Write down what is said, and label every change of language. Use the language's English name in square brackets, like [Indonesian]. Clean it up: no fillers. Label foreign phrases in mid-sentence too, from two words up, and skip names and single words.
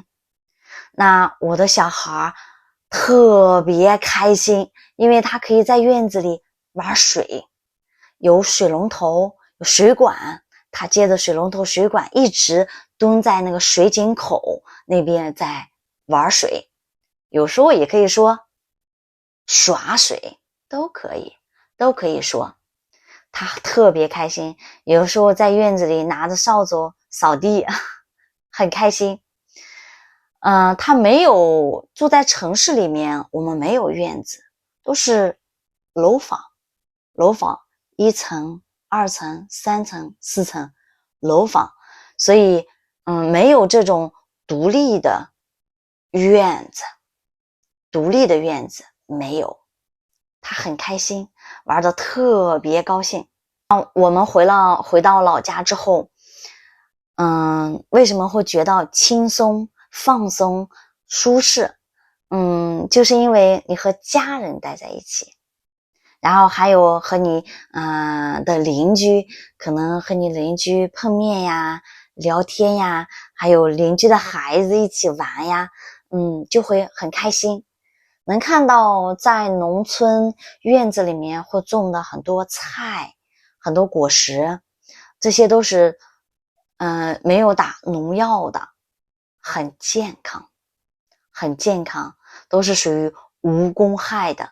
[Chinese] 那我的小孩特別開心，因為他可以在院子裡玩水，有水龍頭，有水管，他接着水龍頭水管一直蹲在那個水井口那邊在玩水，有時候也可以說耍水，都可以说。他特別開心，有時候在院子裡拿着掃帚掃地，很開心。他沒有住在城市裡面，我們沒有院子，都是樓房，1層、2層、3層、4層樓房，所以沒有這種獨立的院子沒有。他很開心，玩得特別高興。我們回到老家之後，為什麼會覺得輕鬆、放鬆、舒適？就是因為你和家人待在一起，然後還有和你的鄰居，可能和你鄰居碰面呀、聊天呀，還有鄰居的孩子一起玩呀，就會很開心。能看到在農村院子裡面會種的很多菜，很多果實，這些都是沒有打農藥的，很健康，都是屬於無公害的。